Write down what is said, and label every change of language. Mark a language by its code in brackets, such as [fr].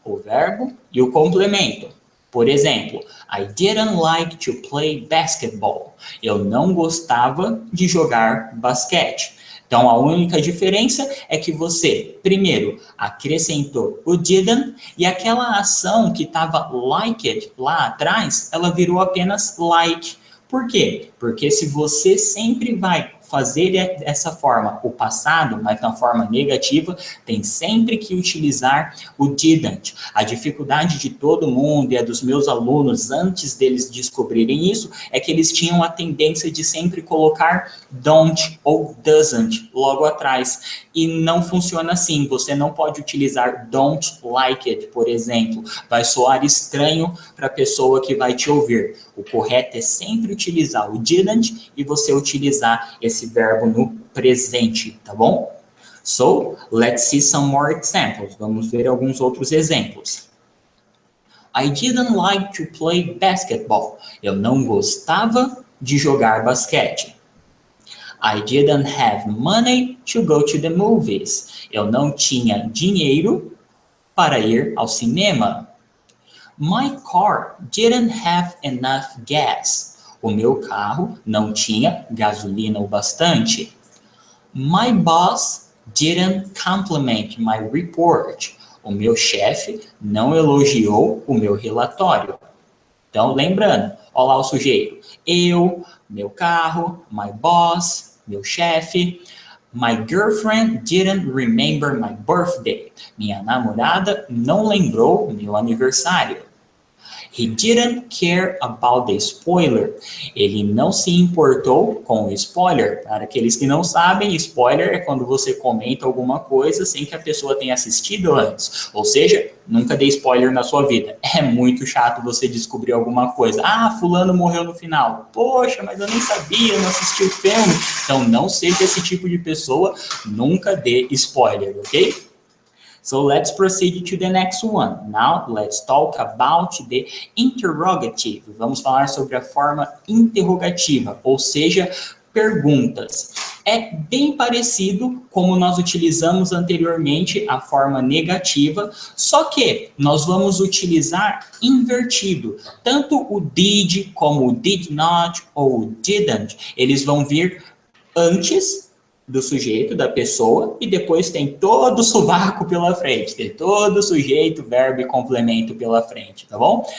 [pt] O verbo e o complemento. Por exemplo, [en] I didn't like to play basketball. [pt] Eu não gostava de jogar basquete. Então, a única diferença é que você, primeiro, acrescentou o didn't e aquela ação que estava liked lá atrás, ela virou apenas like. Por quê? Porque se você sempre vai fazer dessa forma o passado, mas na forma negativa, tem sempre que utilizar o didn't. A dificuldade de todo mundo e a dos meus alunos, antes deles descobrirem isso, é que eles tinham a tendência de sempre colocar don't ou doesn't logo atrás. E não funciona assim. Você não pode utilizar don't like it, por exemplo. Vai soar estranho para a pessoa que vai te ouvir. O correto é sempre utilizar o didn't e você utilizar esse verbo no presente, tá bom? [en] So, let's see some more examples. [pt] Vamos ver alguns outros exemplos. [en] I didn't like to play basketball. [pt] Eu não gostava de jogar basquete. [en] I didn't have money to go to the movies. [pt] Eu não tinha dinheiro para ir ao cinema. [en] My car didn't have enough gas. [pt] O meu carro não tinha gasolina o bastante. [en] My boss didn't compliment my report. [pt] O meu chefe não elogiou o meu relatório. Então, lembrando, olha lá o sujeito. Eu, meu carro, my boss, meu chefe. [en] My girlfriend didn't remember my birthday. [pt] Minha namorada não lembrou meu aniversário. [en] He didn't care about the spoiler. [pt] Ele não se importou com o spoiler. Para aqueles que não sabem, spoiler é quando você comenta alguma coisa sem que a pessoa tenha assistido antes. Ou seja, nunca dê spoiler na sua vida. É muito chato você descobrir alguma coisa. Ah, fulano morreu no final. Poxa, mas eu nem sabia, eu não assisti o filme. Então não seja esse tipo de pessoa. Nunca dê spoiler, ok? [en] So let's proceed to the next one. Now, let's talk about the interrogative. [pt] Vamos falar sobre a forma interrogativa, ou seja, perguntas. É bem parecido como nós utilizamos anteriormente a forma negativa, só que nós vamos utilizar invertido. Tanto o did como o did not ou o didn't, eles vão vir antes do sujeito, da pessoa, e depois tem todo o sovaco pela frente, tem todo o sujeito, verbo e complemento pela frente, tá bom?